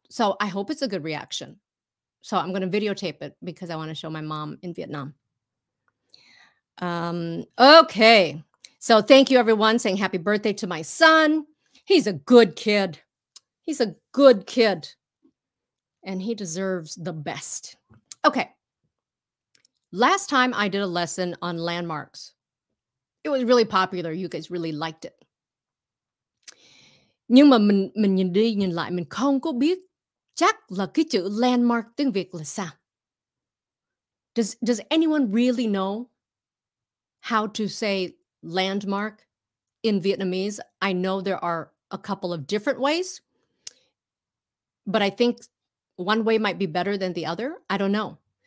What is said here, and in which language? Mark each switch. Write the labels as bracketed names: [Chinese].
[English] So I hope it's a good reaction. So I'm going to videotape it because I want to show my mom in Vietnam. Okay. So thank you everyone saying happy birthday to my son. He's a good kid. He's a good kid. And he deserves the best. Okay. Last time I did a lesson on landmarks. It was really popular. You guys really liked it. [Vietnamese] Nhưng mà mình nhìn đi nhìn lại mình không có biết chắc là cái chữ landmark tiếng Việt là sao. [English] Does anyone really know how to say landmark in Vietnamese? I know there are a couple of different ways, but I think one way might be better than the other. I don't know.